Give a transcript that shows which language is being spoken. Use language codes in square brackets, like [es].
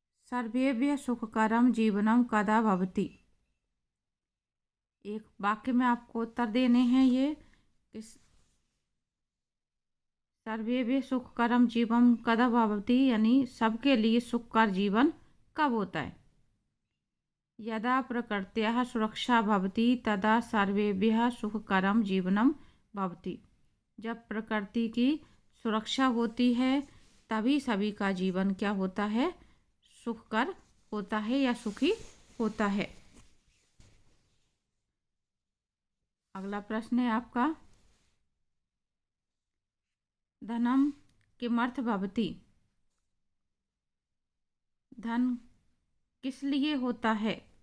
[sa] सर्वेभ्य सुखकरम जीवनम कदा भवति। [hi] एक वाक्य में आपको उत्तर देने हैं। ये [sa] सर्वेभ्यः सुखकरं जीवन कदा भवति, [hi] यानी सबके लिए सुखकर जीवन कब होता है। [sa] यदा प्रकृत्याः सुरक्षा भवति तदा सर्वेभ्यः सुखकरं जीवनं भवति। [hi] जब प्रकृति की सुरक्षा होती है तभी सभी का जीवन क्या होता है, सुखकर होता है या सुखी होता है। अगला प्रश्न है आपका, [sa] धनम किमर्थ भवति, [hi] धन किस लिए होता है।